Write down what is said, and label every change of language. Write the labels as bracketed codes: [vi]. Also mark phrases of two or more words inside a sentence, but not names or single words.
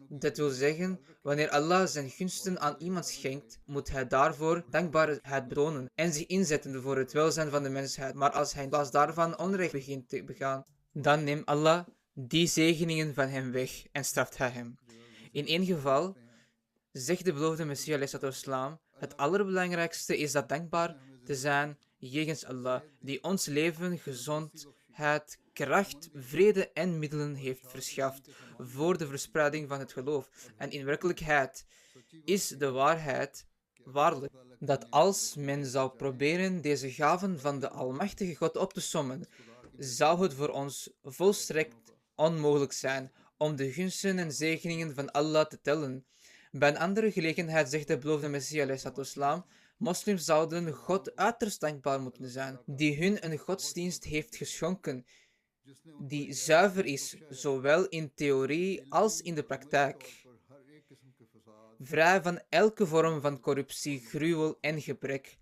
[nl] Dat wil zeggen, wanneer Allah zijn gunsten aan iemand schenkt, moet hij daarvoor dankbaarheid betonen en zich inzetten voor het welzijn van de mensheid. Maar als hij in plaats daarvan onrecht begint te begaan, dan neemt Allah die zegeningen van hem weg en straft hij hem. In één geval zegt de beloofde Messias [ar] عليه الصلاة والسلام: [nl] het allerbelangrijkste is dat dankbaar te zijn jegens Allah, die ons leven, gezondheid, kracht, vrede en middelen heeft verschaft voor de verspreiding van het geloof. En in werkelijkheid is de waarheid waarlijk dat als men zou proberen deze gaven van de Almachtige God op te sommen, zou het voor ons volstrekt onmogelijk zijn om de gunsten en zegeningen van Allah te tellen. Bij een andere gelegenheid zegt de beloofde Messias [ar] عليه الصلاة والسلام: [nl] moslims zouden God uiterst dankbaar moeten zijn, die hun een godsdienst heeft geschonken, die zuiver is, zowel in theorie als in de praktijk, vrij van elke vorm van corruptie, gruwel en gebrek.